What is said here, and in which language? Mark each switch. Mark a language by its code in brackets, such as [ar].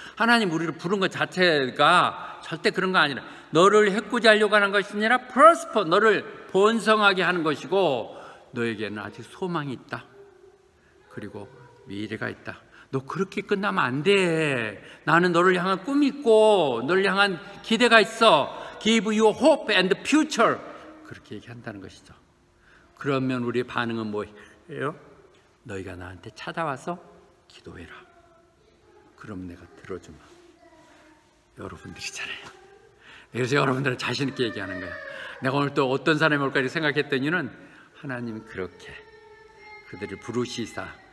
[ko] 하나님 우리를 부른 것 자체가 절대 그런 거 아니라 너를 해코지하려고 하는 것이 아니라 [en] prosper, [ko] 너를 번성하게 하는 것이고 너에게는 아직 소망이 있다. 그리고 미래가 있다. 너 그렇게 끝나면 안 돼. 나는 너를 향한 꿈이 있고 너를 향한 기대가 있어. [en] Give you hope and future. [ko] 그렇게 얘기한다는 것이죠. 그러면 우리의 반응은 뭐예요? 너희가 나한테 찾아와서 기도해라. 그럼 내가 들어주마. 여러분들이잖아요. 그래서 여러분들은 자신 있게 얘기하는 거야. 내가 오늘 또 어떤 사람이 올까 생각했더니는 하나님은 그렇게 그들을 부르시사